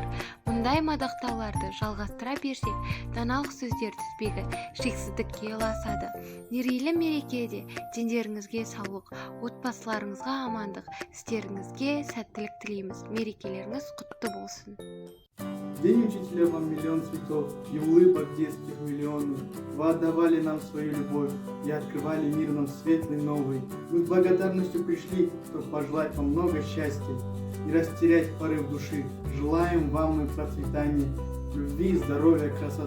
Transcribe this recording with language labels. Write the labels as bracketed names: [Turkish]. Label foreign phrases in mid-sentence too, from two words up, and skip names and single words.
[Kazakh] Мұндай мадақтауларды жалғастыра берсек, даналық сөздер тізбегі шексіздікке ұласады. Мерейлі мерекеде дендеріңізге саулық, отбасыларыңызға амандық, істеріңізге сәттілік тілейміз. Мерекелеріңіз құтты болсын. [Russian] День учителя вам миллион цветов и улыбок детских миллионы. Вы отдавали нам свою любовь и открывали мир нам светлый новый. Мы с благодарностью пришли, чтобы пожелать вам много счастья и растерять порыв души. Желаем вам и процветания, любви, здоровья, красоты.